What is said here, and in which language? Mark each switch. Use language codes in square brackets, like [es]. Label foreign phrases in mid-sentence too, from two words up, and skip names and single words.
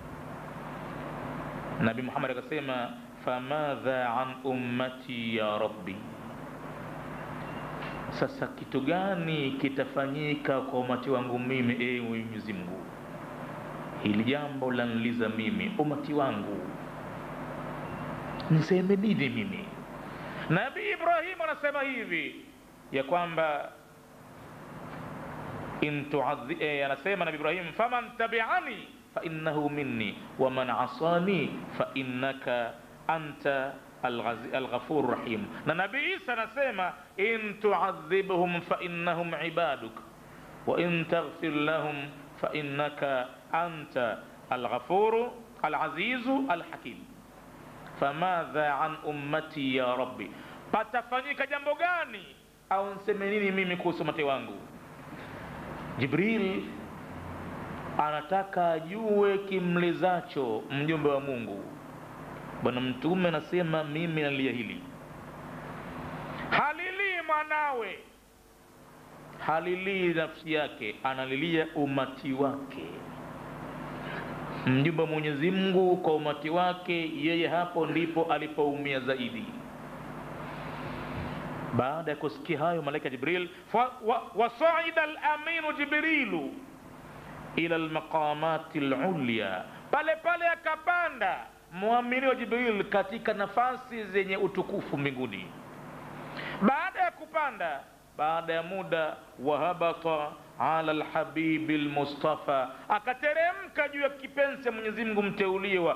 [sw] Nabii Muhammad akasema, [ar] فماذا عن أمتي يا ربي, [sw] sasa kitu gani kitafanyika kwa umati wangu mimi, Mwenyezi Mungu? Hili jambo laniliza mimi, umati wangu, niseme nini mimi? Nabii Ibrahim anasema hivi ya kwamba anasema Nabii Ibrahim, [ar] فمن تبعني فإنه مني ومن عصاني فإنك أنت الغفور رحيم. [sw] Na Nabii Isa anasema, [ar] إن تعذبهم فإنهم عبادك وإن تغفر لهم فإنك أنت الغفور العزيز الحكيم. فماذا عن أمتي يا ربي, [sw] patafanyika jambo gani au niseme nini mimi kuhusu umati wangu? Jibril anataka ajue kimlizacho mjumbe wa Mungu. Bwana mtume anasema, mimi nalia hili, halili mwanawe, halili nafsi yake, analilia umati wake. Mjumbe wa Mwenyezi Mungu kwa umati wake, yeye hapo ndipo alipoumia zaidi. Baada ya kusikia hayo, malaika Jibril [ar] وصعد الأمين جبريل إلى المقامات العليا, [sw] pale pale akapanda muamini wa Jibril katika nafasi zenye utukufu mbinguni. Baada ya kupanda, baada ya muda, [ar] وهبط على الحبيب المصطفى, [sw] akateremka juu ya kipenzi cha Mwenyezi Mungu mteuliwa.